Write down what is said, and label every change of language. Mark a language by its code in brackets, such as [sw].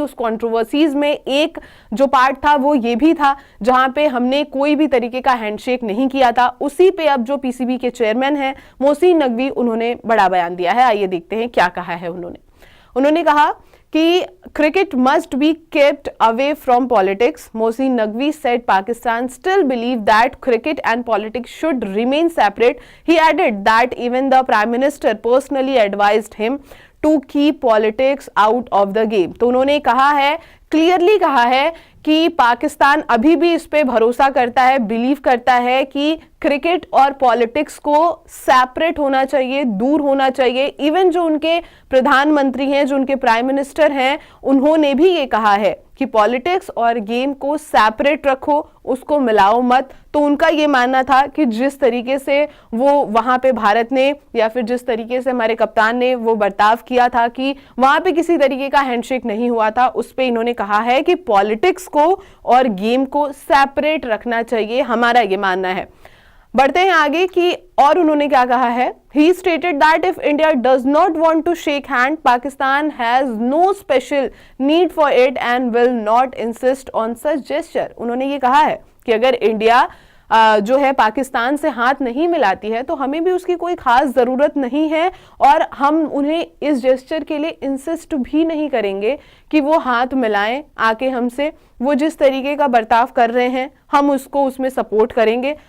[hi] उस कंट्रोवर्सीज में एक जो पार्ट था वो ये भी था जहां पे हमने कोई भी तरीके का हैंडशेक नहीं किया था। उसी पे अब जो पीसीबी के चेयरमैन हैं मोहसिन नकवी, उन्होंने बड़ा बयान दिया है। आइए देखते हैं क्या कहा है उन्होंने कहा कि [en] cricket must be kept away from politics. Mohsin Naqvi said Pakistan still believe that cricket and politics should remain separate. He added that even the Prime Minister personally advised him to keep politics out of the game. [hi] तो उन्होंने कहा है, clearly कहा है कि पाकिस्तान अभी भी इस पे भरोसा करता है, बिलीव करता है कि क्रिकेट और पॉलिटिक्स को सेपरेट होना चाहिए, दूर होना चाहिए। इवन जो उनके प्रधानमंत्री हैं, जो उनके प्राइम मिनिस्टर हैं, उन्होंने भी ये कहा है कि पॉलिटिक्स और गेम को सेपरेट रखो, उसको मिलाओ मत। तो उनका ये मानना था कि जिस तरीके से वो वहां पे भारत ने या फिर जिस तरीके से हमारे कप्तान ने वो बर्ताव किया था कि वहां पे किसी तरीके का हैंडशेक नहीं हुआ था, उस पे इन्होंने कहा है कि पॉलिटिक्स को और गेम को सेपरेट रखना चाहिए, हमारा ये मानना है। बढ़ते हैं आगे कि और उन्होंने क्या कहा है। [en] He stated that if India does not want to shake hand, Pakistan has no special need for it and will not insist on such gesture. [hi] उन्होंने ये कहा है कि अगर इंडिया जो है पाकिस्तान से हाथ नहीं मिलाती है तो हमें भी उसकी कोई खास ज़रूरत नहीं है और हम उन्हें इस जेस्चर के लिए इंसिस्ट भी नहीं करेंगे कि वो हाथ मिलाएं आके हमसे। वो जिस तरीके का बर्ताव कर रहे हैं हम उसको उसमें सपोर्ट करेंगे।